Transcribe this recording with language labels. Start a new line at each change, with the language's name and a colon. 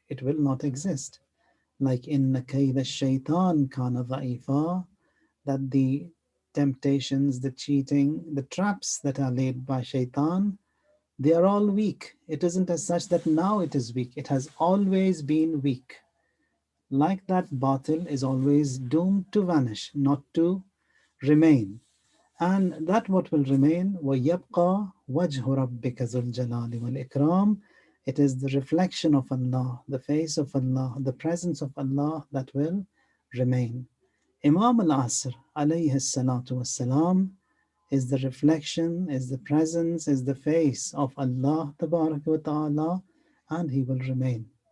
English: It will not exist. Like
Arabic: inna kayda shaitan kana dha'ifa,
English: that the temptations, the cheating, the traps that are laid by shaitan, they are all weak. It isn't as such that now it is weak. It has always been weak. Like that, batil is always doomed to vanish, not to remain. And that what will remain,
Arabic: وَيَبْقَى وَجْهُ رَبِّكَ ذُو الْجَلَالِ وَالْإِكْرَامِ.
English: It is the reflection of Allah, the face of Allah, the presence of Allah that will remain. Imam al-Asr, alayhi salatu wassalam, is the reflection, is the presence, is the face of Allah tabarak wa ta'ala, and he will remain.